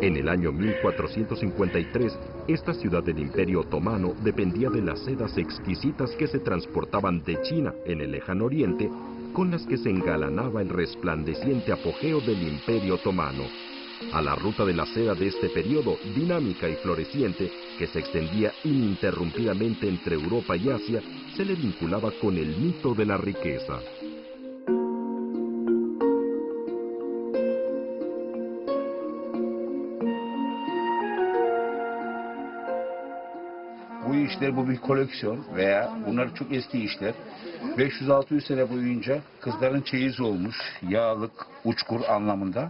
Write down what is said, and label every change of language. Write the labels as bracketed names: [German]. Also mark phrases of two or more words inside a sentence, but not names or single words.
[Spanish] En el año 1453, esta ciudad del Imperio Otomano dependía de las sedas exquisitas que se transportaban de China, en el lejano oriente, con las que se engalanaba el resplandeciente apogeo del Imperio Otomano. A la ruta de la seda de este periodo, dinámica y floreciente, que se extendía ininterrumpidamente entre Europa y Asia, se le vinculaba con el mito de la riqueza. [Turkish] Bu işler, bu bir koleksiyon veya bunlar çok eski işler. 500-600 sene boyunca kızların çeyizi olmuş, yağlık, uçkur anlamında.